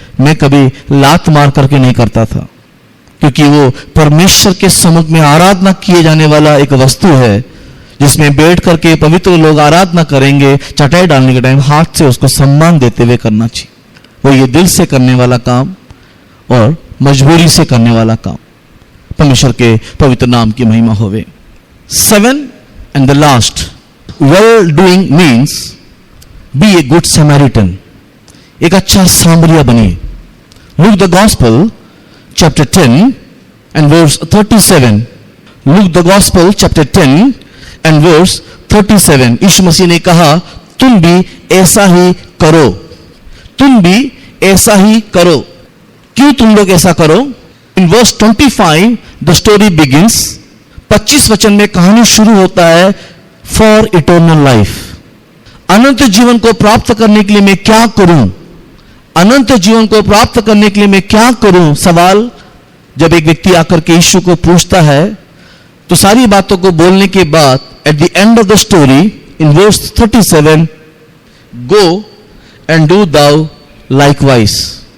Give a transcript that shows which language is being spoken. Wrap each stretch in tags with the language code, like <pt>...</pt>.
<hi>मैं कभी लात मार करके नहीं करता था, क्योंकि वो परमेश्वर के सम्मुख में आराधना किए जाने वाला एक वस्तु है, जिसमें बैठ करके पवित्र लोग आराधना करेंगे। चटाई डालने के टाइम हाथ से उसको सम्मान देते हुए करना चाहिए। वो ये दिल से करने वाला काम और मजबूरी से करने वाला काम। परमेश्वर के पवित्र नाम की महिमा होवे।</hi> <en>7 and the last, well doing means be a good Samaritan.</en> <hi>एक अच्छा सामरिया बनिए।</hi> <en>Luke the Gospel chapter 10 and verse 37. Luke the Gospel chapter 10 and verse 37.</en> <hi>यीशु मसीह ने कहा, तुम भी ऐसा ही करो, तुम भी ऐसा ही करो। क्यों तुम लोग ऐसा करो?</hi> <en>In verse 25 the story begins.</en> <hi>25 वचन में कहानी शुरू होता है,</hi> <en>For eternal life.</en> <hi>अनंत जीवन को प्राप्त करने के लिए मैं क्या करूं? अनंत जीवन को प्राप्त करने के लिए मैं क्या करूं? सवाल जब एक व्यक्ति आकर के यीशु को पूछता है, तो सारी बातों को बोलने के बाद</hi> <en>At the end of the story in verse 37, go and do thou likewise.</en>